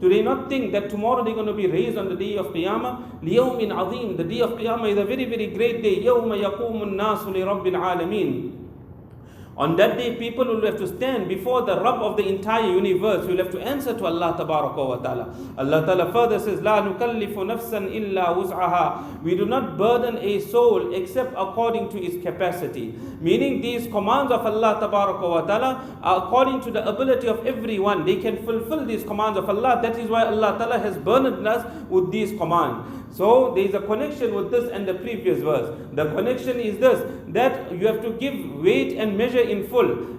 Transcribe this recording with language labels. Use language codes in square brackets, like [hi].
[en] Do they not think that tomorrow they're going to be raised on the day of Qiyamah? [ar] لِيَوْمٍ عَظِيمٍ. [en] The day of Qiyamah is a very, very great day. [ar] يَوْمَ يَقُومُ النَّاسُ لِرَبِّ الْعَالَمِينَ. [en] On that day, people will have to stand before the Rabb of the entire universe. We will have to answer to Allah Ta'ala. Allah Ta'ala further says, [ar] لا نكلف نفسا إلا وسعها. [en] We do not burden a soul except according to its capacity. Meaning these commands of Allah Ta'ala are according to the ability of everyone. They can fulfill these commands of Allah. That is why Allah Ta'ala has burdened us with these commands. So there is a connection with this and the previous verse. The connection is this, that you have to give weight and measure in full.